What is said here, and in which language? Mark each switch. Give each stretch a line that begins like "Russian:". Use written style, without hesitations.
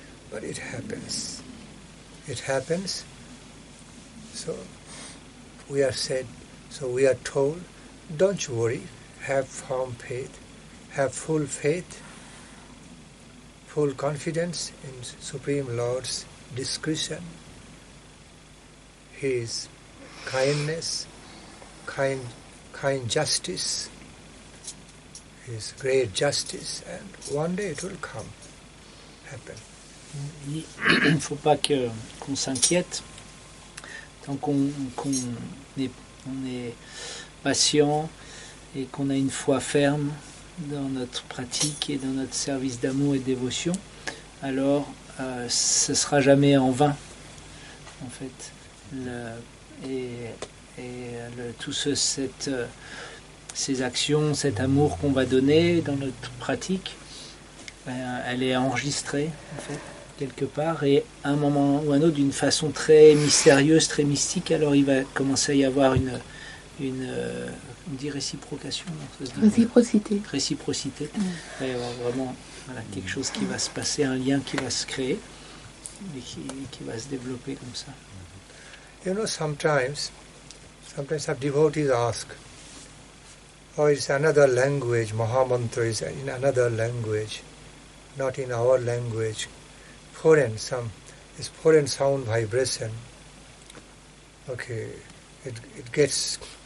English: But it happens. It happens. So we are told, don't you worry, have firm faith, have full faith, full confidence in Supreme Lord's discretion, His kindness, kind justice, His great justice, and one day it will come, happen.
French: Il ne faut pas qu'on s'inquiète tant qu'on est patient et qu'on a une foi ferme dans notre pratique et dans notre service d'amour et de dévotion, alors ce ne sera jamais en vain, en fait. Ces actions, cet amour qu'on va donner dans notre pratique, elle est enregistrée, en fait, quelque part, et à un moment ou un autre, d'une façon très mystérieuse, très mystique, alors il va commencer à y avoir on dit réciprocation, ça se dit réciprocité. Il va y avoir vraiment quelque chose qui va se passer, un lien qui va se créer et qui va se développer comme ça.
English: You know, sometimes some devotees ask, oh, it's another language, Mahamantra is in another language, not in our language, foreign sound vibration. Okay, it gets